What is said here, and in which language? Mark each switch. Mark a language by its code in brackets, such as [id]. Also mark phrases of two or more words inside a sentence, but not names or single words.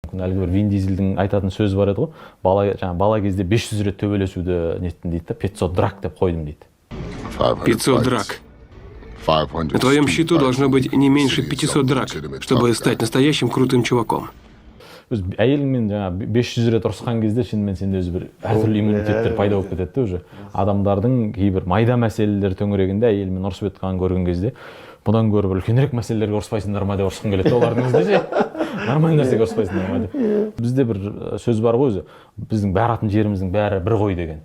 [kk] мүмкін. Әлгі бір Вин Дизельдің айтатын сөзі бар еді ғой. Бала кезде 500 рет төбелесуді неттім дейді, 500 драк деп қойдым дейді. 500 драк. [ru] На твоем счету должно быть не меньше 500 драк, чтобы стать настоящим крутым чуваком. [kk] Әйеліңмен 500 рет ұрысқан кезде шынымен сенде өзі бір әртүрлі иммунитеттер пайда болып кетеді уже. Адамдардың кейбір майда мәселелер төңірегінде әйелімен ұрысып жатқанын көрген кезде бұдан гөрі бір үлкенірек мәселелерге ұрыспайсыңдар ма деп ұрысқым келеді олардың өзінде ше. Нормальды нәрсеге ұрыспайсыңдар ма деп. Бізде бір сөз бар ғой өзі, біздің баратын жеріміздің бәрі бір ғой деген.